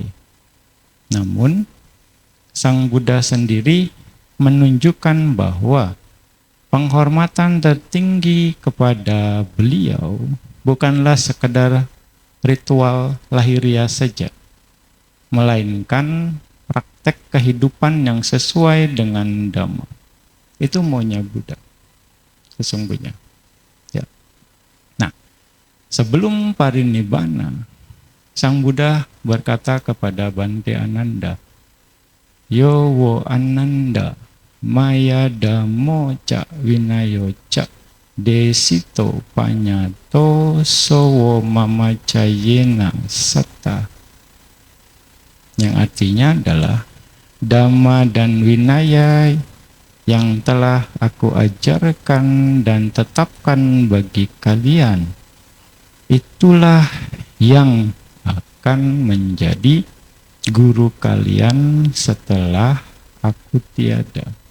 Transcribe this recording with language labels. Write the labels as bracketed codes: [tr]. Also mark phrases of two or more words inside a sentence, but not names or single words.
[id] Namun, Sang Buddha sendiri menunjukkan bahwa penghormatan tertinggi kepada beliau bukanlah sekedar ritual lahiriah saja, melainkan praktek kehidupan yang sesuai dengan Dhamma. Itu maunya Buddha, sesungguhnya. Ya. Nah, sebelum parinibbana, Sang Buddha berkata kepada Bante Ananda, [pi] Yo wo Ananda, maya dhammo ca winayo ca desito panyato sowo mamacayena satta. [id] Yang artinya adalah Dhamma dan Winaya yang telah aku ajarkan dan tetapkan bagi kalian, itulah yang akan menjadi guru kalian setelah aku tiada.